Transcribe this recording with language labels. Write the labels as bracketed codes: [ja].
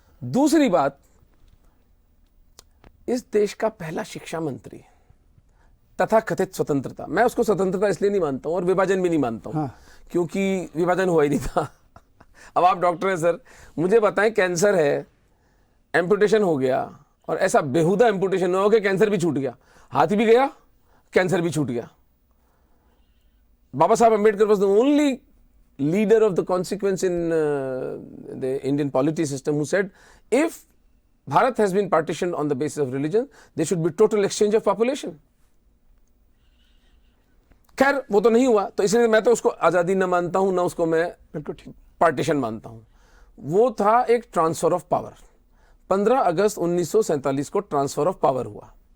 [hi] दूसरी बात, इस देश का पहला शिक्षा मंत्री, तथा कथित स्वतंत्रता, मैं उसको स्वतंत्रता इसलिए नहीं मानता हूं और विभाजन भी नहीं मानता हूं, क्योंकि विभाजन हुआ ही नहीं था। अब आप डॉक्टर हैं सर, मुझे बताएं, कैंसर है, एम्पुटेशन हो गया, और ऐसा बेहुदा एम्पुटेशन हो कि कैंसर भी छूट गया, हाथ भी गया, कैंसर भी छूट गया। बाबा साहब Ambedkar [en] was the only leader of the consequence in the Indian polity system who said if Bharat has been partitioned on the basis of religion, there should be total exchange of population. [hi] खैर वो तो नहीं हुआ, तो इसलिए मैं तो उसको आजादी न मानता हूं, ना उसको मैं बिल्कुल ठीक पार्टीशन मानता हूं। वो था एक ट्रांसफर ऑफ पावर। 15 अगस्त 1947 को ट्रांसफर ऑफ पावर हुआ।